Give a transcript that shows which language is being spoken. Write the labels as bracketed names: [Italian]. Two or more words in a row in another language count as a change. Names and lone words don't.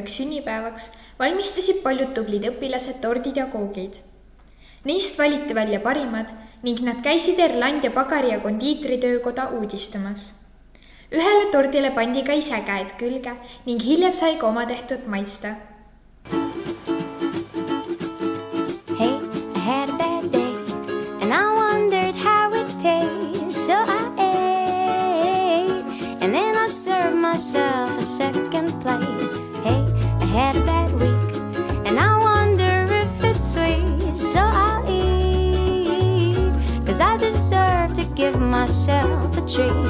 [Estonian] sünnipäevaks valmistasid paljud tublid õpilased tordid ja koogid. Neist valiti välja parimad ning nad käisid Erlandia pagari- ja kondiitritöökoda uudistamas. Ühele tordile pandi ka ise käed külge ning hiljem sai ka oma tehtud maitsta. [English] Hey, I had a bad day and I wondered how it tastes, so I ate and then I served myself a second plate. Hey, I had a bad week and I wonder if it's sweet, so I'll eat, 'cause I deserve to give myself a treat.